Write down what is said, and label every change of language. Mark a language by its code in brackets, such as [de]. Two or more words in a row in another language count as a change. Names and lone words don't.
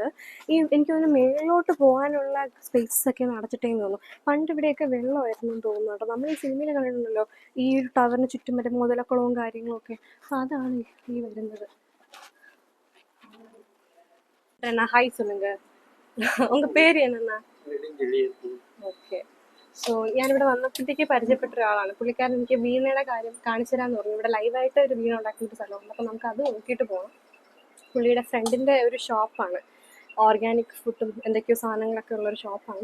[ml] എനിക്ക് തോന്നുന്നു മേളിലോട്ട് പോകാനുള്ള സ്പേസസ് ഒക്കെ അടച്ചിട്ടേന്ന് തോന്നുന്നു. പണ്ട് ഇവിടെയൊക്കെ വെള്ളമായിരുന്നു എന്ന് തോന്നുന്നു കേട്ടോ. നമ്മൾ ഈ സിനിമയിൽ കണ്ടിട്ടുണ്ടല്ലോ ഈ ഒരു ടവറിന് ചുറ്റും മറ്റേ മുതലക്കുളവും കാര്യങ്ങളും ഒക്കെ. അപ്പോൾ അതാണ് ഈ വരുന്നത്. [ta] ഹായ് சொல்லுங்க, உங்கள் பேர் என்னண்ணா? [ml] ഓക്കെ. സോ ഞാനിവിടെ വന്നപ്പോഴത്തേക്ക് പരിചയപ്പെട്ട ഒരാളാണ്. പുള്ളിക്കാരൻ എനിക്ക് വീണയുടെ കാര്യം കാണിച്ചു തരാമെന്ന് പറഞ്ഞു. ഇവിടെ ലൈവായിട്ട് ഒരു വീണ ഉണ്ടാക്കുന്ന ഒരു സ്ഥലമുണ്ട്, അപ്പോൾ നമുക്ക് അത് നോക്കിയിട്ട് പോകണം. പുള്ളിയുടെ ഫ്രണ്ടിൻ്റെ ഒരു ഷോപ്പാണ്, [en] organic food [ml] എന്തൊക്കെയോ സാധനങ്ങളൊക്കെ ഉള്ളൊരു ഷോപ്പാണ്.